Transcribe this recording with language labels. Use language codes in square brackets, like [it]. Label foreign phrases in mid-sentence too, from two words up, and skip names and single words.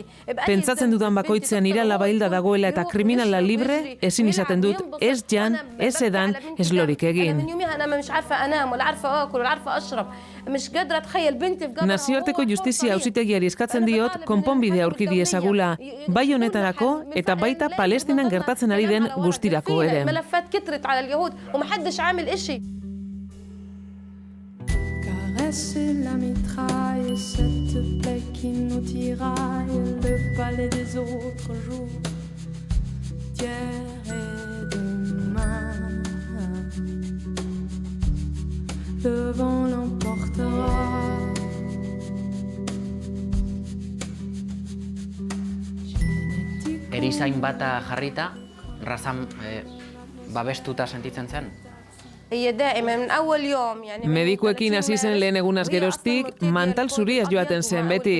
[eu] Pentsatzen dudan bakoitzean nire alaba hilda dagoela eta kriminala libre, ezin izaten dut ez jan, ez edan, ez lorik egin. Nazioarteko justizia auzitegiari eskatzen diot konponbidea aurki diezagula, bai honetarako eta baita Palestinan gertatzen ari den guztirako ere. [fr] Caresser la mitraille, cette plaie qui nous tiraille, le palais des autres jours, d'hier et demain. Le vent l'emportera. [eu] Erizain bata jarrita, Razam babestuta sentitzen zen? Medikuekin hasi zen lehen egunaz geroztik, mantal zuriaz joaten zen beti.